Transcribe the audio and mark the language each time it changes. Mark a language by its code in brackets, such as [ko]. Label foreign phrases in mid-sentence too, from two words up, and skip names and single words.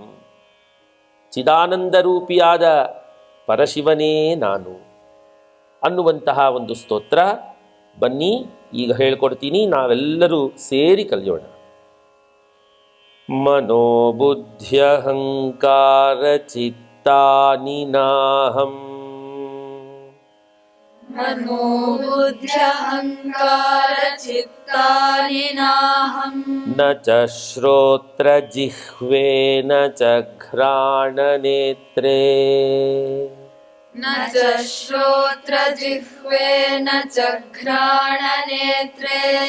[kn] ಚಿದಾನಂದ ರೂಪಿಯಾದ ಪರಶಿವನೇ ನಾನು ಅನ್ನುವಂತಹ ಒಂದು ಸ್ತೋತ್ರ. ಬನ್ನಿ ಈಗ ಹೇಳ್ಕೊಡ್ತೀನಿ, ನಾವೆಲ್ಲರೂ ಸೇರಿ ಕಲಿಯೋಣ. [sa] ಮನೋಬುದ್ಧ್ಯಹಂಕಾರ ಚಿತ್ತಾನಿ ನಾಹಂ. मनोबुद्ध्यहंकार चित्तानि नाहं. न च श्रोत्र जिह्वे न च घ्राण नेत्रे. न च श्रोत्र जिह्वे न च घ्राण नेत्रे.